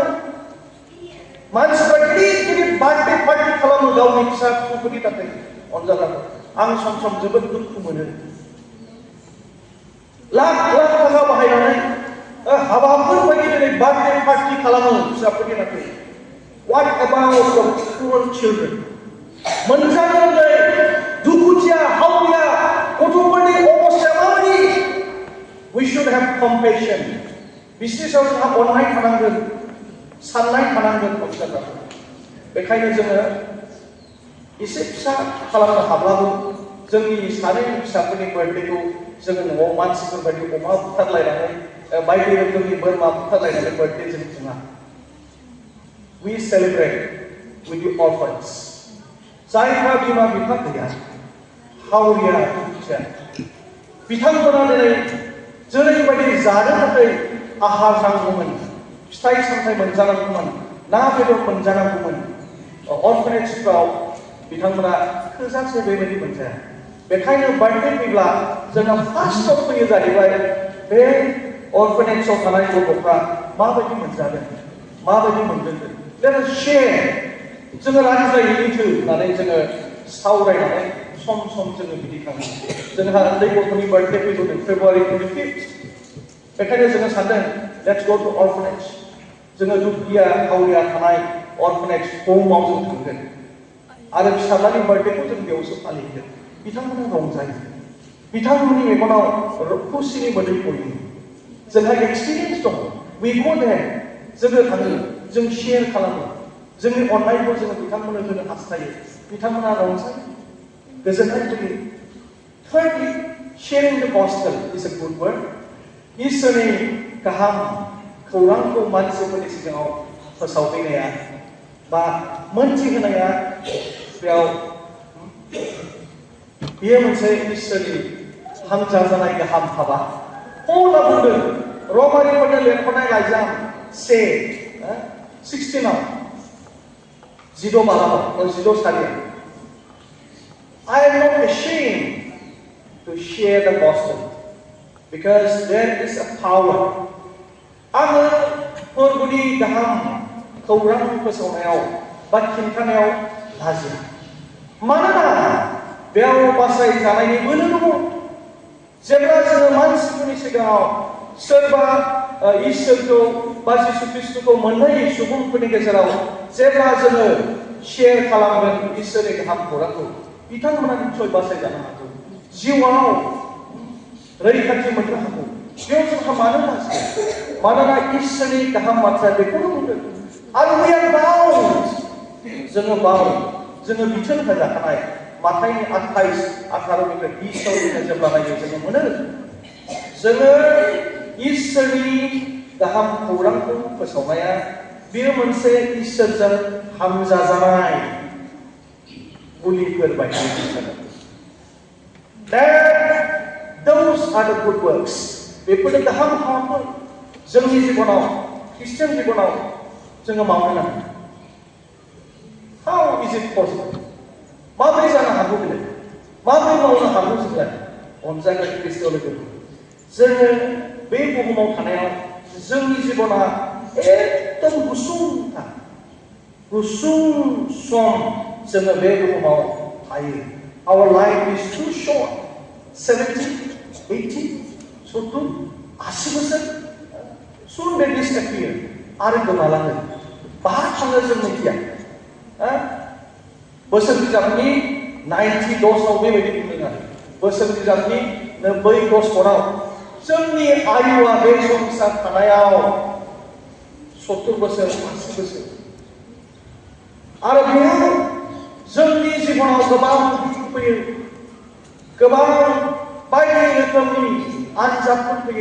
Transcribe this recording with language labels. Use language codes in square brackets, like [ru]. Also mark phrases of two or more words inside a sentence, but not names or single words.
[brx] मानसिफ्रा गिदिर [en] birthday party [brx] खालामो गावनि फिसा फिसौफोरनि थाखाय अनजाग्राफोर. आं सम जोबोद दुखु मोनो. लाख थाखा बाहायनानै हाबाफोर बायदि दिनै [en] birthday party [brx] खालामो फिसाफोरनि थाखाय. [en] What about the poor children? [brx] मोनजानो रोङै दुखुथिया हावरिया गथ'फोरनि अबस्थाया माबायदि? [en] We should have compassion. [brx] बिसोरनि सायाव जोंहा अननाय थानांगोन, साननाय थानांगोन अनजाग्राफोर. बेखायनो जोङो एसे फिसा खालामनो हाब्लाबो जोंनि सानै फिसाफोरनि बार्थडेखौ जोङो न'आव मानसिफोर बायदि अमा बुथारलायनानै बायदि रोखोमनि बोरमा बुथारलायनानै बार्थडे जों खुङा. [en] We celebrate with the orphans. [brx] जायफ्रा बिमा बिफा गैया, हावरिया दुखिया, बिथांमोना दिनै जेरैबायदि जानो थाखाय आहार नांगौमोन, फिथाइ सामथाइ मोनजानांगौमोन, ना बेदर मोनजानांगौमोन, अर्फेनेजफ्राव बिथांमोना थोजासे बेबायदि मोनजाया. बेखायनो बार्थडे फैब्ला जोंहा फार्स्टआव फैयो जाहैबाय बे अर्फेनेजआव थानाय गथ'फ्रा माबायदि मोनजादों, माबायदि मोनदों. [en] Let us share. [brx] जोङो रायज्लायहैथो होननानै जोङो सावरायनानै सम जोङो बिदि खालामो. जोंहा उन्दै गथ'नि बार्थडे फैगोन February 25th. बेखायनो जोङो सानदों [en] let's go to orphanage. [brx] जोङो दुखिया हावरिया थानाय orphanage ह'माव जों थांगोन आरो फिसाज्लानि बार्थडेखौ जों बेयावसो फालिगोन. बिथांमोना रंजायो, बिथांमोननि मेगनाव खुसिनि मोदै गयो. जोंहा एक्सपिरियेन्स दं. [en] We go there. [brx] जोङो थाङो, जों शेयार खालामो, जोंनि अननायखौ जोङो बिथांमोननो होनो हास्थायो. बिथांमोना रंजायो, गोजोननाय होयो. [en] Thirdly, sharing the gospel is a good word. [brx] इसोरनि गाहाम खौरांखौ मानसिफोरनि सिगाङाव फोसावफैनाया बा मोनथिहोनाया बेयो मोनसे इसोरनि हामजा जानाय गाहाम हाबा. पौला बुंदों रमारिफोरनो लिरहरनाय लाइजाम 16 16 बालाव 16 सारियाव [en] I am not ashamed to share the gospel because there is a power. [brx] आङो फोरबोनि गाहाम खौरां फोसावनायाव बा खिन्थानायाव लाजिया. मानोना बेयाव बासायजानायनि बोलो दङ. जेब्ला जोङो मानसिफोरनि सिगाङाव सोरबा इसोरखौ बा जिसु ख्रिस्टखौ मोननाय सुबुंफोरनि गेजेराव जेब्ला जोङो शेयार खालामगोन इसोरनि गाहाम खौरांखौ, बिथांमोना निश्चय बासायजानो हागौ. जिउआव रैखाथि मोननो हागौ। बेयाव जोंहा मानो लाजियो? मानोना इसोरनि गाहाम बाथ्राया बेखौनो बुंदों। आरो [en] we are bound, [brx] जोङो bound, जोङो बिथोन होजाखानाय। माथाइनि 28-18निफ्राय 20 जेब्ला नायो जोङो मोनो जोङो इसोरनि गाहाम खौरांखौ फोसावनाया बेयो मोनसे इसोरजों हामजाजानाय बुलिफोर बायदि। [en] That those are the good works. [brx] बेफोर गाहाम हाबाफोर जोंनि जिबनाव, ख्रिस्टियान जिबनाव जोङो मावनो नांगौ। [en] How is it possible? [brx] माबोरै जानो हागौ बेलाय? माबोरै मावनो हागौ जोङो? अनजानाय ख्रिस्ट'आव लोगोफोर, जोङो बे बुहुमाव थानायाव जोंनि जिबना एकदम गुसुंथा, गुसुं सम जोङो बे बुहुमाव थायो। [en] Our life is too short. 70, 80, 70, 80 बोसोर soon they disappear. [brx] आरो गोमालाङो। बहा थाङो जों मिथिया। बोसोर बिजाबनि 90 बेबायदि बुंदों आरो बोसोर बिजाबनि 90 जोंनि आयुआ बे संसार थानायाव 70 बोसोर 80 बोसोर आरो बेयाव जोंनि जिबनाव गोबां दुखु फैयो, गोबां बायदि रोखोमनि आनजादफोर फैयो।